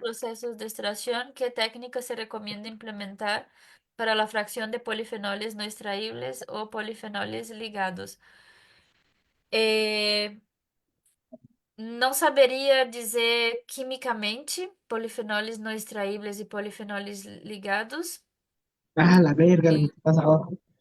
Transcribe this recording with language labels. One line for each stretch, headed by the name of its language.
Spanish: procesos de extracción, ¿qué técnica se recomienda implementar para la fracción de polifenoles no extraíbles o polifenoles ligados?
Portuguese: Eh, não saberia dizer quimicamente
Spanish: polifenoles no extraíbles
Portuguese: e polifenoles ligados.
Spanish: Ah, la verga, lo que pasa abajo.